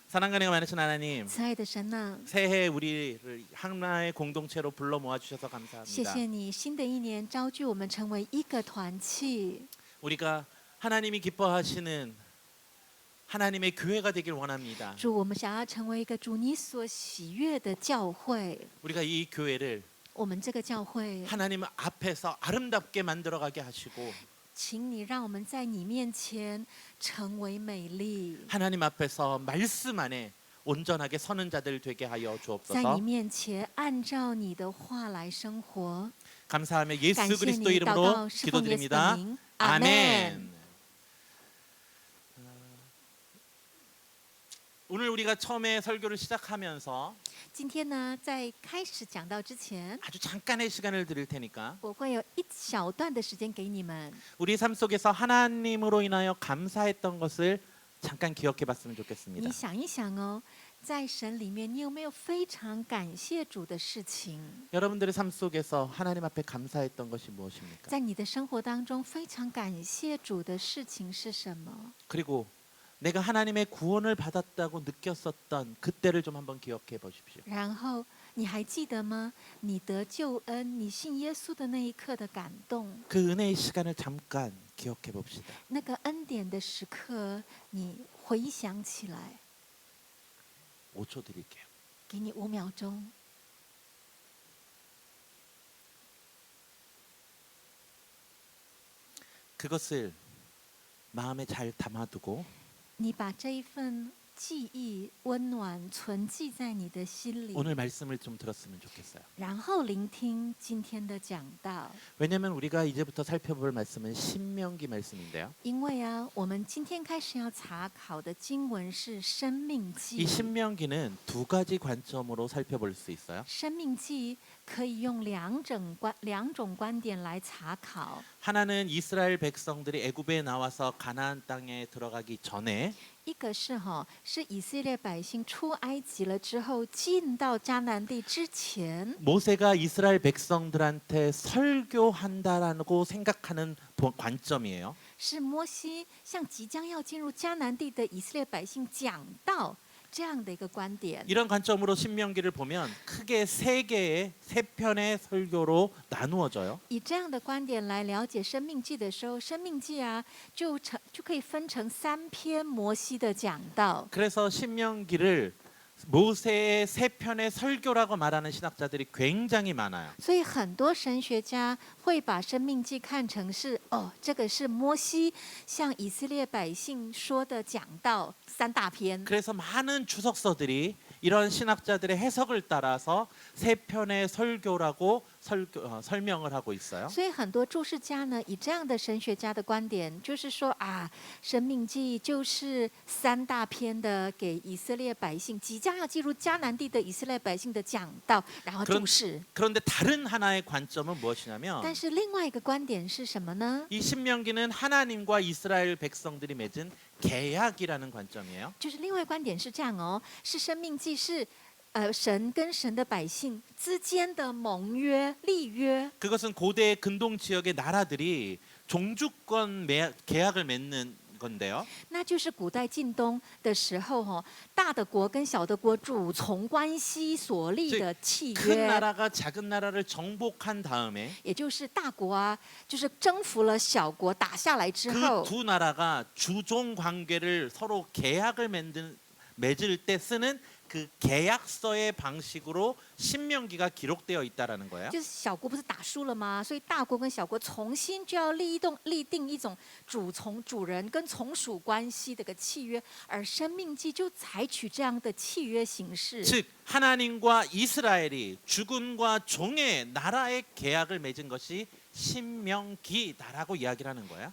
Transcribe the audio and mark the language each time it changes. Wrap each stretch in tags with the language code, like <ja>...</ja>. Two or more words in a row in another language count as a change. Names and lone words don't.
<ko>사랑과 많으신 하나님,</ko> <zh>慈爱的神呐，</zh> <ko>새해 우리를 하나의 공동체로 불러 모아 주셔서</ko> <zh>谢</zh> <ko>감사합니다.</ko> <zh>谢你，新的一年召聚我们成为一个团契，</zh> <ko>우리가 하나님이 기뻐하시는 하나님의 교회가 되길 원합니다.</ko> <zh>主，我们想要成为一个主你所喜悦的教会。</zh> <ko>우리가 이 교회를</ko> <zh>我们这个教会，</zh> <ko>하나님 앞에서 아름답게 만들어가게 하시고</ko> <zh>请你让我们在你面前成为美丽，</zh> <ko>하나님 앞에서 말씀 안에 온전하게 서는 자들 되게 하여</ko> <zh>在</zh> <ko>주옵소서.</ko> <zh>你面前按照你的话来生活。</zh> <ko>감사하며</ko> <zh>感</zh> <ko>예수</ko> <zh>谢</zh> <ko>그리스도</ko> <zh>你，祷</zh> <ko>이름으로</ko> <zh>告是奉耶稣的</zh> <ko>기도드립니다.</ko> <zh>名，阿门。</zh> <ko>아멘. 오늘 우리가 처음에 설교를 시작하면서</ko> <zh>今天呢，在开始讲到之前，</zh> <ko>아주 잠깐의 시간을 드릴 테니까</ko> <zh>我会有一小段的时间给你们。</zh> <ko>우리 삶 속에서 하나님으로 인하여 감사했던 것을 잠깐 기억해 봤으면</ko> <zh>你</zh> <ko>좋겠습니다.</ko> <zh>想一想哦，在神里面，你有没有非常感谢主的事情？</zh> <ko>여러분들의 삶 속에서 하나님 앞에 감사했던 것이 무엇입니까?</ko> <zh>在你的生活当中，非常感谢主的事情是什么？</zh> <ko>그리고 내가 하나님의 구원을 받았다고 느꼈었던 그때를 좀 한번 기억해 보십시오.</ko> <zh>然后你还记得吗？你得救恩，你信耶稣的那一刻的感动，</zh> <ko>그 은혜의 시간을 잠깐 기억해 봅시다.</ko> <zh>那个恩典的时刻，你回想起来。</zh> <ko>5초 드릴게요.</ko> <zh>给你5秒钟，</zh> <ko>그것을 마음에 잘 담아두고</ko> <zh>你把这一份记忆温暖存记在你的心里，</zh> <ko>오늘 말씀을 좀 들었으면 좋겠어요.</ko> <zh>然后聆听今天的讲道。</zh> <ko>왜냐하면 우리가 이제부터 살펴볼 말씀은 신명기 말씀인데요.</ko> <zh>因为啊，我们今天开始要查考的经文是《生命记》。</zh> <ko>이 신명기는 두 가지 관점으로 살펴볼 수 있어요.</ko> <zh>生命记可以用两种观点来查考。</zh> <ko>하나는 이스라엘 백성들이 애굽에 나와서 가나안 땅에 들어가기 전에</ko> <zh>一个是是以色列百姓出埃及了之后，进到迦南地之前，</zh> <ko>모세가 이스라엘 백성들한테 설교한다라고 생각하는 관점이에요.</ko> <zh>是摩西向即将要进入迦南地的以色列百姓讲道这样的一个观点。</zh> <ko>이런 관점으로 신명기를 보면 크게 세 편의 설교로 나누어져요.</ko> <zh>以这样的观点来了解生命记的时候，生命记啊就可以分成3篇摩西的讲道。</zh> <ko>그래서 신명기를 모세의 세 편의 설교라고 말하는 신학자들이 굉장히 많아요.</ko> <zh>所以很多神学家会把生命记看成是这个是摩西向以色列百姓说的讲道3大篇。</zh> <ko>그래서 많은 주석서들이 이런 신학자들의 해석을 따라서 세 편의 설교라고 설명을 하고 있어요.</ko> <zh>所以很多注释家呢，以这样的神学家的观点，就是说啊，生命记就是3大篇的给以色列百姓即将要进入迦南地的以色列百姓的讲道，然后注释。</zh> <ko>그런데 다른 하나의 관점은 무엇이냐면</ko> <zh>但是另外一个观点是什么呢？</zh> <ko>이 신명기는 하나님과 이스라엘 백성들이 맺은 계약이라는 관점이에요.</ko> <zh>就是另外观点是这样哦，是生命记是神跟神的百姓之间的盟约立约。</zh> <ko>그것은 고대 근동 지역의 나라들이 종주권 계약을 맺는 건데요.</ko> <zh>那就是古代近东的时候大的国跟小的国主从关系所立的契</zh> <ko>큰</ko> <zh>约，</zh> <ko>나라가 작은 나라를 정복한 다음에</ko> <zh>也就是大国啊，就是征服了小国打下来之后</zh> <ko>그 ，두 나라가 주종 관계를 서로 계약을 맺을 때 쓰는 그 계약서의 방식으로 신명기가 기록되어 있다라는 거예요.</ko> <zh>就是小国不是打输了吗？所以大国跟小国重新就要立定一种主人跟从属关系的个契约，而生命记就采取这样的契约形式。</zh> <ko>즉 하나님과 이스라엘이 주군과 종의 나라의 계약을 맺은 것이 신명기다라고 이야기를 하는 거예요.</ko>